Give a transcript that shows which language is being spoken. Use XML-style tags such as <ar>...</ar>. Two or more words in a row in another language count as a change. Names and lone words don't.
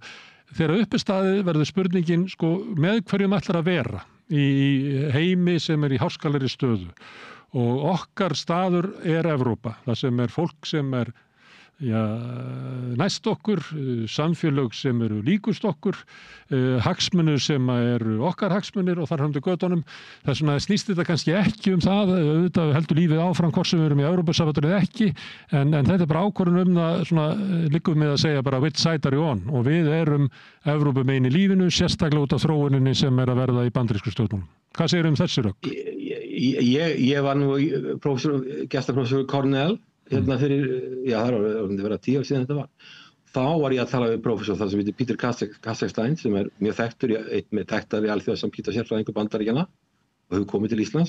<is>Þegar uppi staðið verður spurningin, sko, með hverjum ætlar að vera í heimi sem í háskalegri stöðu og okkar staður Evrópa, það sem fólk sem næst okkur, samfélög sem eru líkust okkur, hagsmunir sem eru okkar hagsmunir og þar höfum við götunum. Það er svona, snýst þetta kannski ekki það, auðvitað heldur lífið áfram hvort sem við erum í Evrópusambandinu eða ekki, en þetta er bara ákvörðun það, svona, liggum við að segja bara</is> <en>which side are you on,</en> <is>og við erum Evrópumegin í lífinu, sérstaklega út af þróuninni sem að verða í bandarísku stjórnmálum. Hvað segir þessi rök? Ég var nú gestaprófessor Cornell, hérna fyrir, það verða 10 ár síðan þetta var. Þá var ég að tala við prófessor þar sem heitir Peter Kazakshtein, sem mjög þekktur, einn með þekktari alþjóðasamskiptasérfræðingur Bandaríkjanna og hefur komið til Íslands.</is>